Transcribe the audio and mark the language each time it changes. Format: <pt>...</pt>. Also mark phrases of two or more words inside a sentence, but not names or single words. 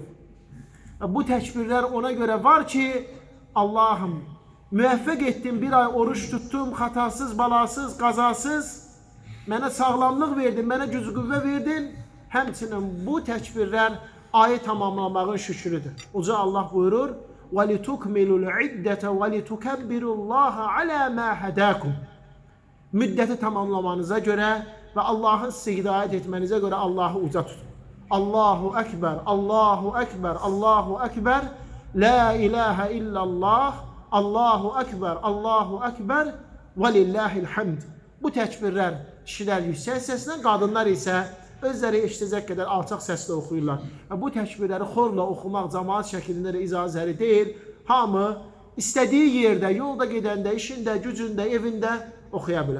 <az>Bu təkbirlər ona görə var ki, Allahım müvəffəq etdim, bir ay oruç tuttum, xatasız, balasız, qazasız, mənə sağlamlıq verdin, mənə güc qüvvə verdin. Həmçinin bu təkbirlər ayı tamamlamağın şükrüdür. Uca Allah buyurur,</az> <ar>وَلِتُكْمِلُوا الْعِدَّةَ وَلِتُكَبِّرُوا اللّٰهَ عَلَى مَا هَدَاكُمْ.</ar> <az>Müddəti tamamlamanıza görə və Allahın sizə hidayət etmənizə görə Allahı uca tutun.</az> <ar>الله أكبر الله أكبر الله أكبر لا إله إلا الله الله أكبر الله أكبر ولله الحمد.</ar> <az>Bu təkbirlər kişilər yüksək səslə, qadınlar isə özləri eşidəcək qədər alçaq səslə oxuyurlar. Bu təkbirləri xorla oxumaq cəmaat şəklində də icazəli deyil. Hamı istədiyi yerdə, yolda gedəndə, işində, gücündə, evində oxuya bilər.</az>